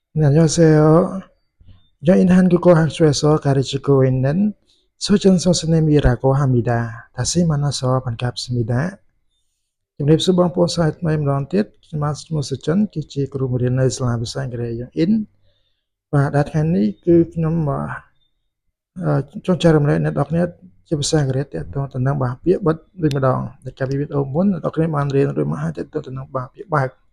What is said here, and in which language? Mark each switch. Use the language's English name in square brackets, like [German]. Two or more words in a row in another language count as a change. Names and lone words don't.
[Korean] 안녕하세요. 저희는 한국어 학교에서 가르치고 있는 소정 선생님이라고 합니다. 다시 만나서 반갑습니다. [Khmer] ជំរាបសួរបងប្អូនសាស្ត្រថ្មីម្ដងទៀតខ្ញុំបាទឈ្មោះសុចិនគឺជាគ្រូបង្រៀននៅសាលាភាសាអង់គ្លេសយ៉ាង IN បាទដែលថ្ងៃនេះគឺខ្ញុំចង់ចែករំលែកអ្នកនរគ្នាជាភាសាអង់គ្លេសទាក់ទងទៅនឹងពាក្យបិទវិញម្ដងដែលកាលពីវីដេអូមុនអ្នកនរគ្នាបានរៀនរួចមកហើយទាក់ទងទៅនឹងពាក្យបើក